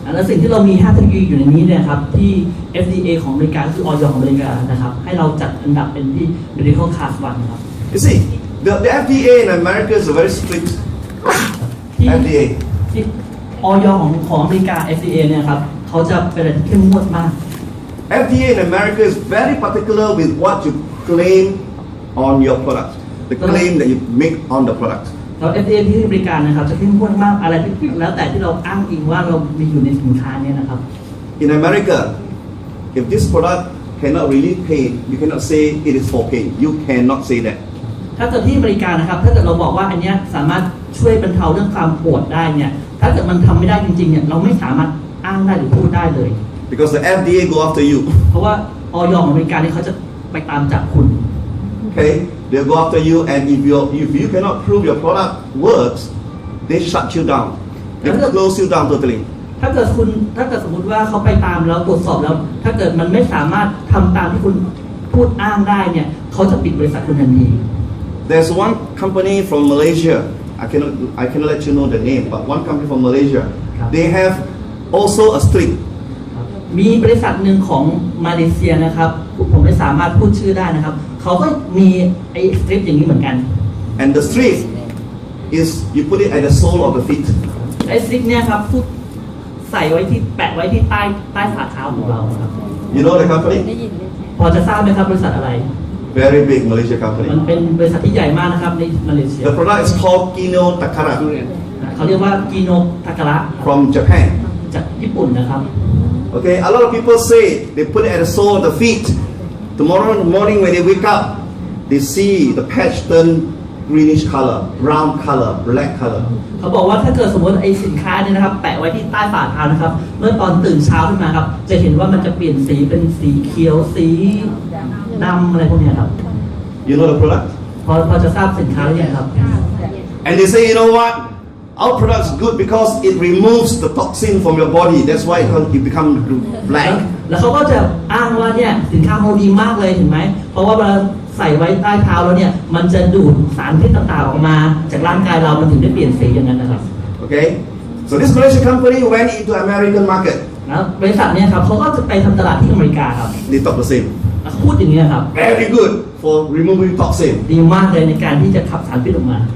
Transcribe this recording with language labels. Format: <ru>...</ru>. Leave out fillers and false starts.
<th>และสิ่งที่เรามี5เทคโนโลยีอยู่ในนี้เนี่ยครับที่ FDA ของอเมริกาคือ อยของอเมริกานะครับให้เราจัดอันดับเป็นที่ medical class 1 ครับ</th> <en>You see the FDA in America is a very strict FDA</en> <th>ที่อยของอเมริกา FDA เนี่ยครับเขาจะเป็นอะไรที่เข้มงวดมาก</th> <en>FDA in America is very particular with what you claim on your product the claim that you make on the product</en> <th>แล้ว FDA ที่อเมริกานะครับจะเข้มงวดมากอะไรที่แล้วแต่ที่เราอ้างอิงว่าเรามีอยู่ในสินค้าเนี่ยนะครับ</th> <en>In America if this product cannot relieve pain you cannot say it is for pain you cannot say that</en> <th>ถ้าเกิดที่อเมริกานะครับถ้าเกิดเราบอกว่าอันนี้สามารถช่วยบรรเทาเรื่องความปวดได้เนี่ยถ้าเกิดมันทำไม่ได้จริงๆเนี่ยเราไม่สามารถอ้างได้หรือพูดได้เลย</th> <en>because the FDA go after you</en> <th>เพราะว่าอยของอเมริกาเนี่ยเขาจะไปตามจับคุณ</th> <en>okay they go after you and if you cannot prove your product works they shut you down they close you down totally</en> <th>ถ้าเกิดสมมติว่าเขาไปตามแล้วตรวจสอบแล้วถ้าเกิดมันไม่สามารถทำตามที่คุณพูดอ้างได้เนี่ยเขาจะปิดบริษัทคุณทันที</th> <en>There's one company from Malaysia I cannot let you know the name but one company from Malaysia they have also a strip</en> <th>มีบริษัทหนึ่งของมาเลเซียนะครับผมไม่สามารถพูดชื่อได้นะครับเขาก็มีไอ้สตริปอย่างนี้เหมือนกัน</th> <en>and the strip is you put it at the sole of the feet</en> <th>ไอ้สตริปเนี่ยครับใส่ไว้ที่แปะไว้ที่ใต้ฝ่าเท้าของเราครับ</th> <en>You know the company</en> <th>พอจะทราบไหมครับบริษัทอะไร</th> <en>Very big Malaysia company</en> <th>มันเป็นบริษัทที่ใหญ่มากนะครับในมาเลเซีย</th> <en>The product is called Kino Takara</en> <th>เขาเรียกว่ากิโนทาการะ</th> <en>from Japan</en> <th>จากญี่ปุ่นนะครับ</th> <en>Okay a lot of people say they put it at the sole of the feet tomorrow morning when they wake up they see the patch turn greenish color brown color black color</en> <th>เขาบอกว่าถ้าเกิดสมมติไอ้สินค้าเนี่ยนะครับแปะไว้ที่ใต้ฝ่าเท้านะครับเมื่อตอนตื่นเช้าขึ้นมาครับจะเห็นว่ามันจะเปลี่ยนสีเป็นสีเขียวสีดำอะไรพวกนี้ครับ</th> <en>You know the product</en> <th>พอจะทราบสินค้าหรือยังครับ</th> <en>And they say you know what our product is good because it removes the toxin from your body that's why it become black</en> <th>แล้วเขาก็จะอ้างว่าเนี่ยสินค้าเขาดีมากเลยเห็นไหมเพราะว่าเวลาใส่ไว้ใต้เท้าแล้วเนี่ยมันจะดูดสารพิษต่างๆออกมาจากร่างกายเรามันถึงได้เปลี่ยนสีอย่างนั้นนะครับ</th> <en>Okay so this Malaysian company went into American market</en> <th>แล้วบริษัทเนี่ยครับเขาก็จะไปทำตลาดที่อเมริกาครับ</th> <en>they talk the same</en> <th>เขาพูดอย่างนี้ครับ</th> <en>very good for removing toxin</en> <th>ดีมากเลยในการที่จะขับสารพิษออกมา</th>